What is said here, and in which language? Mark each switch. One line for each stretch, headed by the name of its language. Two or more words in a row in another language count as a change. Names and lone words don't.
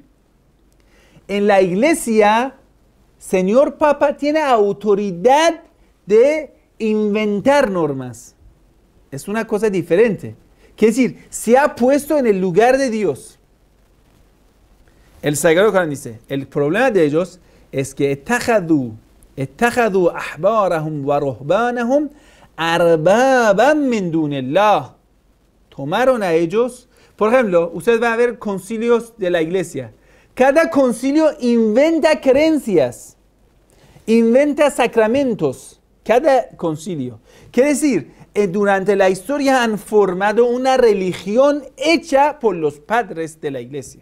Spanish: En la iglesia, señor Papa tiene autoridad de inventar normas. Es una cosa diferente. Quiere decir, se ha puesto en el lugar de Dios. El Sagrado Corán dice, el problema de ellos es que
Arabic: اتخذوا أحبارهم ورهبانهم أربابا من دون الله.
Spanish: Tomaron a ellos, por ejemplo, usted va a ver concilios de la iglesia. Cada concilio inventa creencias, inventa sacramentos, cada concilio. Quiere decir, durante la historia han formado una religión hecha por los padres de la iglesia.